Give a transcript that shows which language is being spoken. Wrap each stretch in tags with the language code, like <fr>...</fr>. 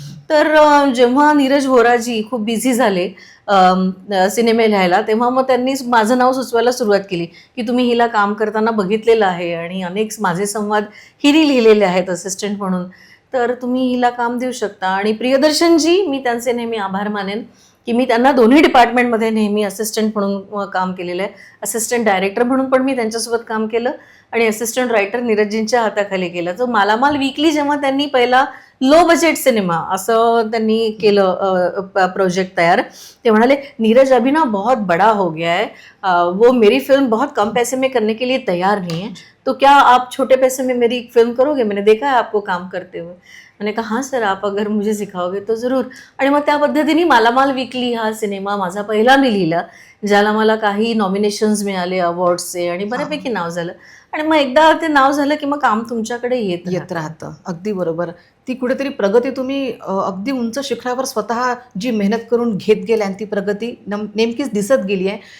<mr>तर जेव्हा नीरज व्होराजी खूप बिझी झाले सिनेमे लिहायला तेव्हा मग त्यांनी माझं नाव सुचवायला सुरुवात केली की तुम्ही हिला काम करताना बघितलेलं आहे आणि अनेक माझे संवाद हिने लिहिलेले आहेत असिस्टंट म्हणून, तर तुम्ही हिला काम देऊ शकता. आणि प्रियदर्शनजी, मी त्यांचे नेहमी आभार मानेन की मी त्यांना दोन्ही डिपार्टमेंटमध्ये नेहमी असिस्टंट म्हणून काम केलेलं आहे. असिस्टंट डायरेक्टर म्हणून पण मी त्यांच्यासोबत काम केलं आणि असिस्टंट रायटर नीरजजींच्या हाताखाली केलं. तर मालामाल वीकली जेव्हा त्यांनी पहिला लो बजेट सिनेमा असं त्यांनी केलं प्रोजेक्ट तयार, ते म्हणाले</mr> <hi>नीरज अभी ना बहुत बड़ा हो गया है, वो मेरी फिल्म बहुत कम पैसे में करने के लिए तैयार नहीं है, तो क्या आप छोटे पैसे में मेरी एक फिल्म करोगे, मैंने देखा है आपको काम करते हुए. मैंने कहा हाँ सर, आप अगर मुझे सिखाओगे तो जरूर.</hi> <mr>आणि मग त्या पद्धतीने मालामाल वीकली हा सिनेमा माझा पहिला मी लिहिला, ज्याला मला काही नॉमिनेशन्स मिळाले अवॉर्ड्सचे आणि बऱ्यापैकी नाव झालं. आणि मग एकदा ते नाव झालं की मग काम तुमच्याकडे येत राहतं. अगदी बरोबर. ती कुठेतरी प्रगती तुम्ही अगदी उंच शिखरावर स्वतः जी मेहनत करून घेत गेल्या आणि ती प्रगती नेमकीच दिसत गेली आहे.</mr>